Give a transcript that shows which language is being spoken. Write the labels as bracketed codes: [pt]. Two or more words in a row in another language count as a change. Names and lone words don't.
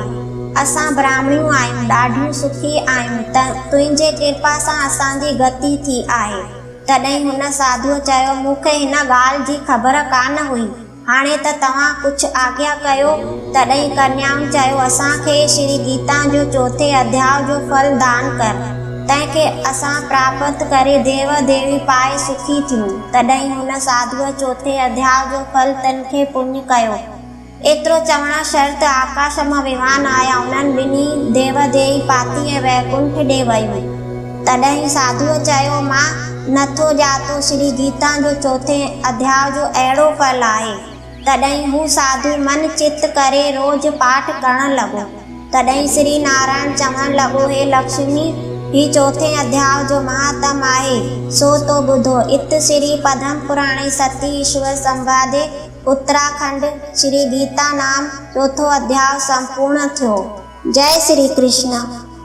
[sd] असां ब्राह्मणियूं आहियूं, ॾाढियूं सुखी आहियूं। तुंहिंजे कृपा सां असांजी गति थी आहे। तॾहिं हुन साधुअ चयो, मूंखे हिन ॻाल्हि जी ख़बर कान हुई। हाणे त तव्हां कुझु आज्ञा कयो। तॾहिं कन्याउनि चयो, असांखे श्री गीता जो 4 अध्याय जो फल दान कर, तंहिंखे असां प्राप्त करे देव देवी पाए सुखी थियूं। तॾहिं हुन साधुअ 4 अध्याय जो फल तिन खे पुञ कयो। एतिरो चवण शर्त आकाश मां विमान आया। उन्हनि ॿिन्ही देव देवी पाती ऐं वैकुंठ ॾे वयूं। तॾहिं साधुअ चयो, मां नथो ॼातो श्री गीता जो 4 अध्याय जो अहिड़ो फल आहे। तॾहिं हू साधु मन चित करे रोज़ पाठ करण लॻो। तॾहिं श्री नारायण चवण लॻो, हे लक्ष्मी, ही 4 अध्याय जो महात्म आहे, सो तो ॿुधो। [sa] इत श्री पद्म पुराणे सती ईश्वर संवादे उत्तराखंड श्री [sd] गीता नाम 4 अध्याय संपूर्ण थियो। जय श्री कृष्ण।